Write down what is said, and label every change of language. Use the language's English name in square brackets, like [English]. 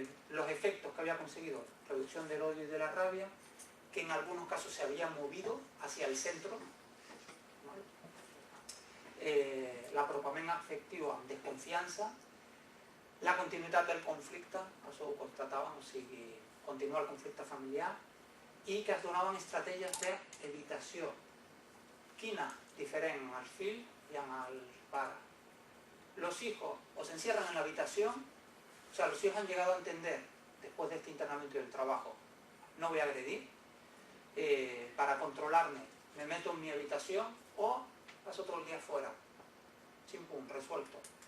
[Spanish] Los efectos que había conseguido, reducción del odio y de la rabia, que en algunos casos se había movido hacia el centro, ¿vale? [Catalan] L'apropament afectiu amb desconfiança, la continuïtat del conflicte, això ho constatàvem, o sigui, continuar el conflicte familiar, i que es donaven estratègies d'evitació. Quina? Diferent al fill i al pare. [Spanish] Los hijos o se encierran en la habitación, o sea, los hijos han llegado a entender, después de este internamiento y del trabajo, no voy a agredir, para controlarme me meto en mi habitación o paso todo el día fuera. Chimpum, resuelto.